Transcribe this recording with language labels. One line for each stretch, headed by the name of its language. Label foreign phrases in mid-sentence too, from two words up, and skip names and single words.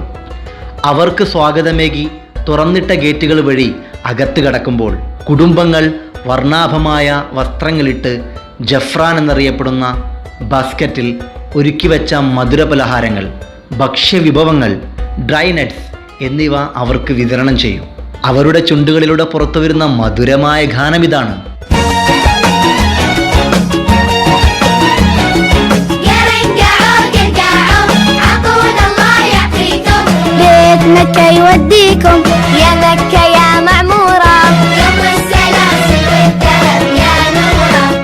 Malayalam: അവർക്ക് സ്വാഗതമേകി തുറന്നിട്ട ഗേറ്റുകൾ വഴി അകത്ത് കടക്കുമ്പോൾ കുടുംബങ്ങൾ വർണ്ണാഭമായ വസ്ത്രങ്ങളിട്ട് ജഫ്രാൻ എന്നറിയപ്പെടുന്ന ബാസ്ക്കറ്റിൽ ഒരുക്കിവെച്ച മധുരപലഹാരങ്ങൾ, ഭക്ഷ്യവിഭവങ്ങൾ,
English: dry nuts
Malayalam: എന്നിവ അവർക്ക് വിതരണം ചെയ്യും. അവരുടെ ചുണ്ടുകളിലൂടെ പുറത്തുവരുന്ന മധുരമായ ഗാനമിതാണ്.
Arabic: مكة يوديكم يا مكة يا معمورة يوم السلاسل والذهب يا نورة